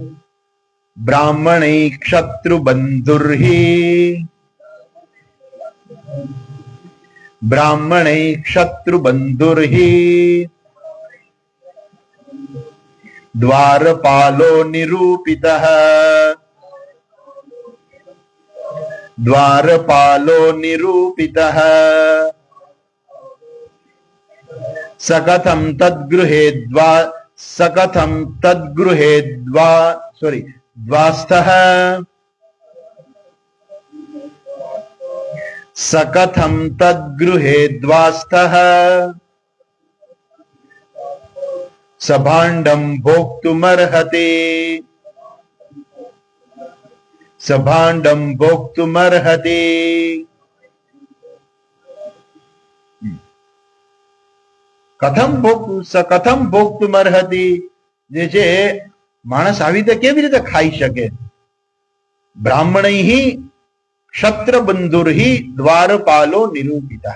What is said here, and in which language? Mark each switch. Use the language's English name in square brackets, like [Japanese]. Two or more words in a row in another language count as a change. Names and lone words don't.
[Sanskrit] ब्राह्मणी क्षत्रु बंधुर्ही, ब्राह्मणी क्षत्रु बंधुर्ही द्वारपालो निरूपितः द्वारपालो निरूपितः सकथम तद्गृहे द्वास्थः सकथम तद्गृहे द्वास्थः सभाण्डं भोक्तुमर्हति सभाण्डं भोक्तुमर्हति कथम भोक्तुमर्हति [Gujarati] જે છે માણસ આવી રીતે કેવી રીતે ખાઈ શકે? [Sanskrit] ब्राह्मणै क्षत्रबंधुर्हि द्वारपालो निरूपितः.